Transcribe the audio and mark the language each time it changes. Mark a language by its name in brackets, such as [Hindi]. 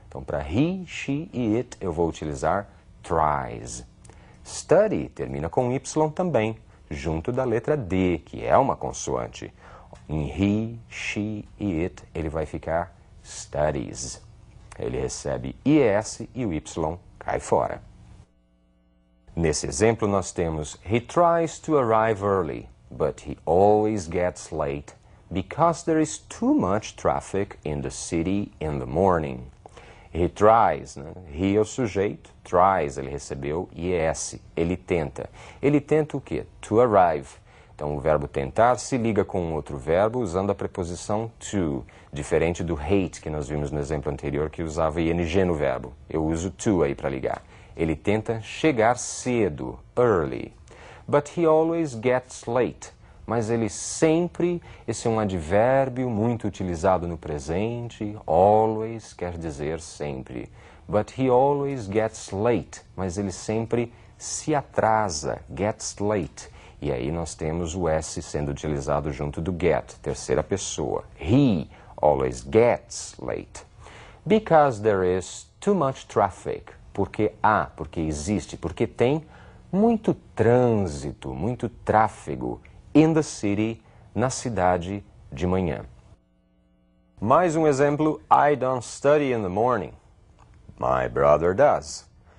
[Portuguese] Então, para he, she e it, eu vou utilizar tries. Study termina com Y também, junto da letra D, que é uma consoante. Em he, she e it, ele vai ficar studies. Ele recebe IES e o Y cai fora. Nesse exemplo, nós temos [English] he tries to arrive early, but he always gets late because there is too much traffic in the city in the morning. He tries, né? [Portuguese] He é o sujeito, tries, ele recebeu IES, ele tenta. Ele tenta o quê? To arrive. Então o verbo tentar se liga com um outro verbo usando a preposição to, diferente do hate que nós vimos no exemplo anterior que usava ing no verbo. Eu uso to aí para ligar. Ele tenta chegar cedo, early. [English] But he always gets late. [Portuguese] Mas ele sempre, esse é um advérbio muito utilizado no presente, always quer dizer sempre. [English] But he always gets late, [Portuguese] mas ele sempre se atrasa, [English] gets late. [Portuguese] E aí nós temos o S sendo utilizado junto do get, terceira pessoa. [English] He always gets late. Because there is too much traffic. [Portuguese] Porque existe, porque tem muito trânsito, muito tráfego. [English] In the city, [Portuguese] na cidade de manhã. Mais um exemplo, [English] I don't study in the morning. My brother does.